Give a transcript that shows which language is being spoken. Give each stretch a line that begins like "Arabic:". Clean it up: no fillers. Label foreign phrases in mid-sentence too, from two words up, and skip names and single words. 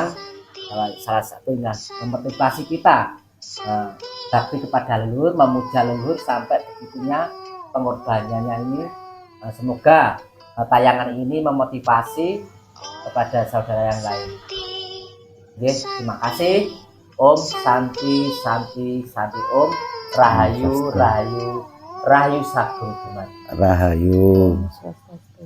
Indonesian: Salah satunya memotivasi kita bakti kepada leluhur, memuja leluhur sampai begitunya pengorbanannya ini. Semoga tayangan ini memotivasi kepada saudara yang lain. Oke, terima kasih.
Sanskrit: Om Santi Santi Santi Om
Balinese: Rahayu Rahayu Rahayu Sagung Dumat. Rahayu. Swastiastu.